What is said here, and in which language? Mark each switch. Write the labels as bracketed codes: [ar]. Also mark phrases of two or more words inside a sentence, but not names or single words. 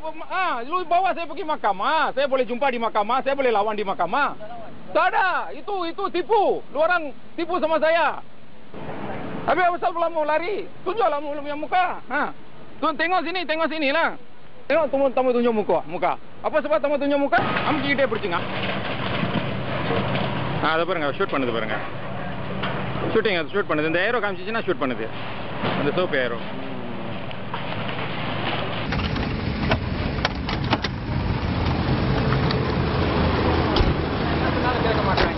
[ms] Lu bawa saya pergi mahkamah. Saya boleh jumpa di mahkamah, saya boleh lawan di mahkamah. Tak ada. Itu tipu. Lu orang tipu sama saya. Tapi apa pasal pula mau lari? Tunjuklah yang muka. Tengok sini lah. Tengok tamu tunjuk muka. Apa sebab tamu tunjuk muka? Am kita bercingak. [ta] அது பாருங்க ஷூட் பண்ணுது பாருங்க. ஷூட்டிங் அது ஷூட் பண்ணுது. இந்த ஏரோ காமிச்சிச்சுன்னா ஷூட் பண்ணுது. அந்த சோப்பு ஏரோ. கேட்க மாட்டாங்க.